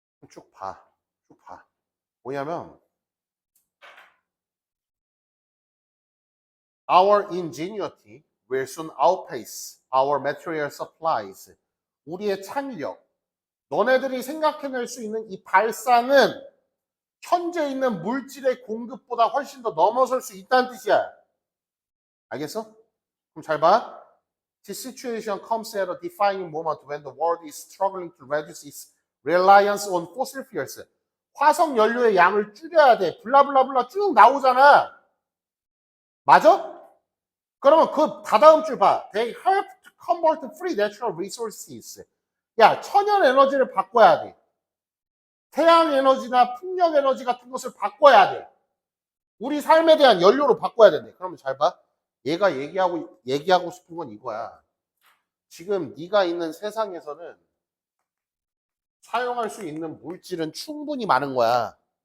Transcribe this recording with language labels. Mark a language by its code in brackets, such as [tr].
[ko] 쭉 봐. 쭉 봐. 뭐냐면 [en] Our ingenuity will soon outpace our material supplies. [ko] 우리의 창의력, 너네들이 생각해낼 수 있는 이 발상은 현재 있는 물질의 공급보다 훨씬 더 넘어설 수 있다는 뜻이야. 알겠어? 그럼 잘 봐. [en] This situation comes at a defining moment when the world is struggling to reduce its reliance on fossil fuels. [ko] 화석 연료의 양을 줄여야 돼. 블라블라블라 쭉 나오잖아. 맞아? 그러면 그 다다음 줄 봐. [en] They help to convert free natural resources. [ko] 야, 천연 에너지를 바꿔야 돼. 태양 에너지나 풍력 에너지 같은 것을 바꿔야 돼. 우리 삶에 대한 연료로 바꿔야 된대. 그러면 잘 봐. 얘가 얘기하고 싶은 건 이거야. 지금 네가 있는 세상에서는 사용할 수 있는 물질은 충분히 많은 거야.